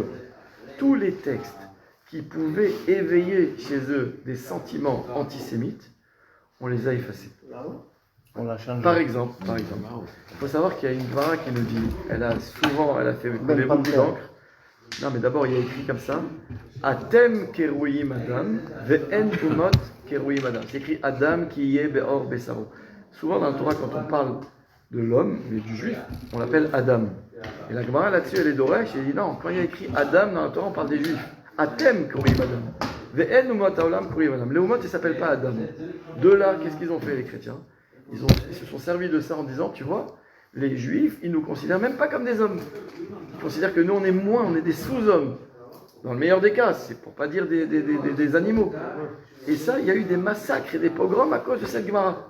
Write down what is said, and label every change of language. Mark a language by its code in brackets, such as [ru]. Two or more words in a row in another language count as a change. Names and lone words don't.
[fr] Tous les textes qui pouvaient éveiller chez eux des sentiments antisémites, on les a effacés. On l'a changé. Par exemple, il faut savoir qu'il y a une Gemara qui nous dit, elle a fait couler beaucoup d'encre. Non, mais d'abord, il y a écrit comme ça, [he] אתם קרויים אדם ואין תומות קרויים אדם. [fr] C'est écrit Adam qui y est [he] בעור בשרו. [fr] Souvent dans la Torah, quand on parle de l'homme, mais du juif, on l'appelle Adam. Et la Gemara là-dessus, elle est d'Oresh, et elle dit non, quand il y a écrit Adam dans la Torah, on parle des juifs. [he] אתם קרויים אדם. ואין אומות העולם קרויים אדם. [fr] Les umot, ils ne s'appellent pas Adam. De là, qu'est-ce qu'ils ont fait, les chrétiens? Ils se sont servis de ça en disant, tu vois, les juifs, ils nous considèrent même pas comme des hommes. Ils considèrent que nous, on est moins, on est des sous-hommes. Dans le meilleur des cas, c'est pour pas dire des animaux. Et ça, il y a eu des massacres et des pogroms à cause de cette Gemara.